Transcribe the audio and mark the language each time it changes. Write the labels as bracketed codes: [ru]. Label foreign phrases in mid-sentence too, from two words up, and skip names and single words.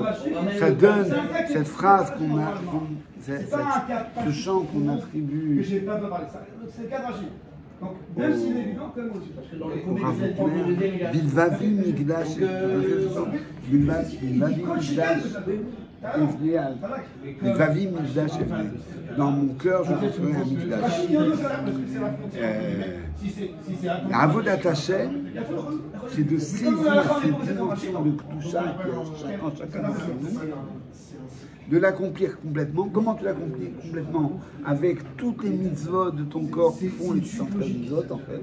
[fr] Ça donne cette phrase qu'on a, ce chant qu'on attribue au Rav Kookner, [he] בלבבי מקדש בלבבי מקדש ובי מקדש אבנה. [fr] Dans mon cœur, je construis un Mikdash. [he] עבודת השם, [fr] c'est de saisir cette dimension de Kedusha chacun d'entre nous, de l'accomplir complètement. Comment tu l'accomplis complètement? Avec toutes les mitzvot de ton corps qui font les 613 mitzvot en fait.